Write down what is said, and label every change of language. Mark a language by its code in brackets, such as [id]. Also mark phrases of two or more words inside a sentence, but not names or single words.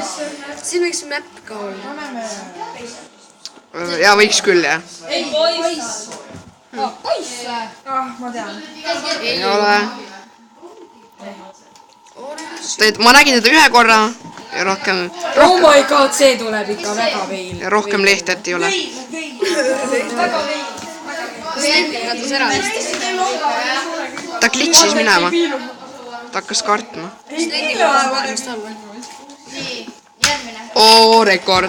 [et] Siin võiks mäpp ka olla. Ja võiks küll, jah. Ei, poiss. Ma tean. Ei ole. Ma nägin teda ühe korra ja rohkem [en] Oh my god, [et] see tuleb ikka väga veil. ja rohkem lehtet ei ole. Kadus ära vist. Ta glitchis minema. Ta hakkas kartma. Oo, rekord.